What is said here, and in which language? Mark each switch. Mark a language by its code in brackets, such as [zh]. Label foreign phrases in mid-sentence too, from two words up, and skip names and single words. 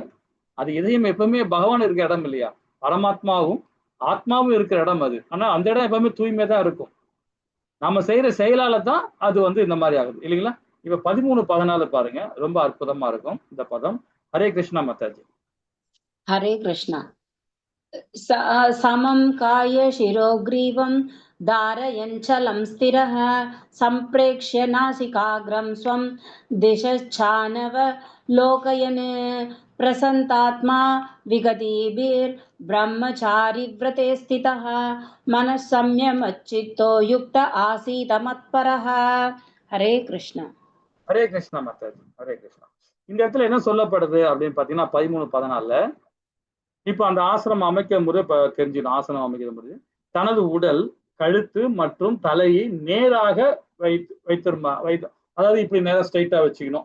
[ta] அது இதயம் எப்பவுமே பகவான் இருக்கிற இடம் இல்லையா? பரமாத்மாவும் ஆத்மாவும் இருக்கிற இடம் அது. ஆனா அந்த இடம் எப்பவுமே தூய்மை தான் இருக்கும். நம்ம செய்யற செயலால தான் அது வந்து இந்த மாதிரி ஆகுது இல்லைங்களா? இப்ப 13-14 பாருங்க ரொம்ப அற்புதமா இருக்கும் இந்த பதம். ஹரே கிருஷ்ணா மாதாஜி. ஹரே கிருஷ்ணா. [sa] समं काय शिरोग्रीवं धारयञ्चलं स्थिरः सम्प्रेक्ष्य नासिकाग्रं स्वं दिशश्चानवलोकयन् प्रसन्तात्मा विगतिभिर् ब्रह्मचारी व्रते स्थितः मनः संयमच्चित्तो युक्त आसीत मत्परः. हरे कृष्ण. [ta] ஹரே கிருஷ்ணா மாதாஜி, ஹரே கிருஷ்ணா. இந்த இடத்துல என்ன சொல்லப்படுது அப்படின்னு பாத்தீங்கன்னா 13:14 இப்ப அந்த ஆசிரமம் அமைக்கிற முறை தெரிஞ்சிடும். ஆசனம் அமைக்கிற முறை தனது உடல், கழுத்து மற்றும் தலையை நேராக வைத்து அதாவது இப்படி நேரா ஸ்ட்ரைட்டா வச்சுக்கணும்.